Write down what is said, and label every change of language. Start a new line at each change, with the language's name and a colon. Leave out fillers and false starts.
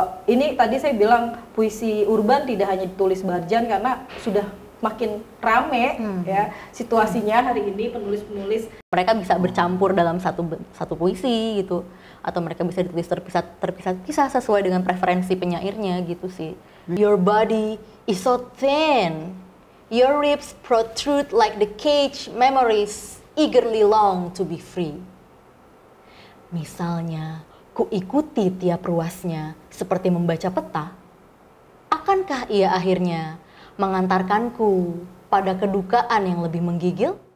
Indonesian: ini tadi saya bilang puisi urban tidak hanya ditulis Barjan karena sudah makin rame ya situasinya hari ini, penulis-penulis mereka bisa bercampur dalam satu puisi gitu, atau mereka bisa ditulis terpisah sesuai dengan preferensi penyairnya gitu sih.
English: Your body is so thin, your ribs protrude like the cage memories eagerly long to be free.
Indonesian: Misalnya, ku ikuti tiap ruasnya seperti membaca peta, akankah ia akhirnya mengantarkanku pada kedukaan yang lebih menggigil?